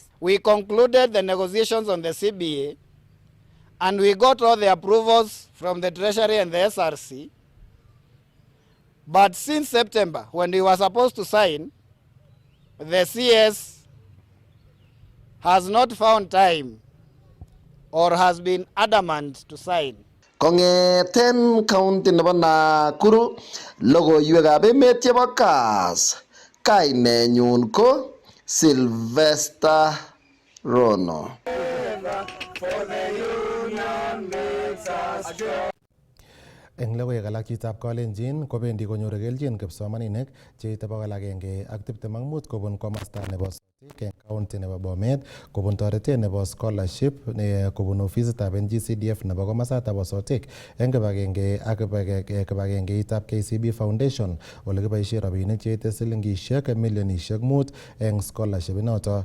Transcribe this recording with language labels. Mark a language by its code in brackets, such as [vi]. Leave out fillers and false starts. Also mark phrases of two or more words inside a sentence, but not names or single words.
[en] We concluded the negotiations on the CBA and we got all the approvals from the Treasury and the SRC. But since September, when we were supposed to sign, the CS has not found time or has been adamant to sign. [kln] Kongeten county nebo Nakuru, logoiwekab emet chebo Kass. Kainenyun ko Sylvester Rono. Eng logoiwek alak chitab Kalenjin kobendi konyoru kelchin kipsomaninik cheite 125 kobun komosta nebo Sotik eng county nebo Bomet kobun toretet nebo scholarship kobun ofisitab NGCDF nebo komosata bo Sotik eng kibagenge ak kibagengeitab KCB Foundation ole kiboisie rabinik cheite silingishek milionishek 5 eng scholarship inoto.